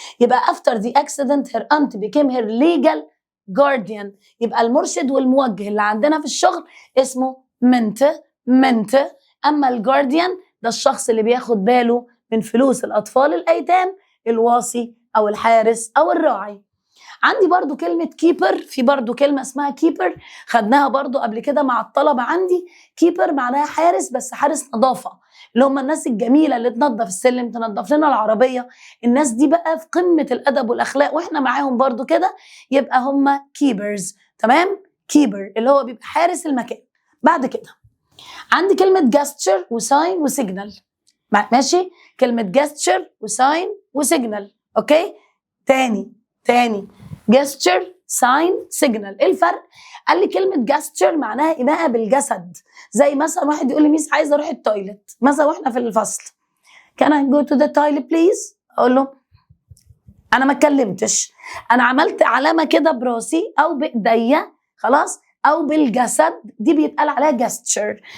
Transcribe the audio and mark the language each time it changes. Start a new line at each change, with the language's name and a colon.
English: يبقى after the accident her aunt became her legal guardian.
Arabic: يبقى المرشد والموجه اللي عندنا في الشغل اسمه منت. اما الجارديان ده الشخص اللي بياخد باله من فلوس الاطفال الايتام، الواصي او الحارس او الراعي. عندي برضو كلمة كيبر، في برضو كلمة اسمها كيبر خدناها برضو قبل كده مع الطلبة عندي. كيبر معناها حارس، بس حارس نظافة، اللي هم الناس الجميلة اللي تنظف السلم، تنظف لنا العربية. الناس دي بقى في قمة الأدب والأخلاق واحنا معاهم برضو كده، يبقى هم كيبرز. تمام؟ كيبر اللي هو بيبقى حارس المكان. بعد كده عندي كلمة جاستشر وساين وسيجنال. ماشي؟ كلمة جاستشر وساين وسيجنال. اوكي؟ تاني gesture sign signal. ايه الفرق؟ قال لي كلمة gesture معناها إيماءة بالجسد. زي مثلا واحد يقول لي ميس عايزة أروح التويلت مثلا واحنا في الفصل،
English: can I go to the toilet please؟
Arabic: أقول له أنا ما اتكلمتش، أنا عملت علامة كده براسي أو بإيديا، خلاص، أو بالجسد، دي بيتقال عليها gesture.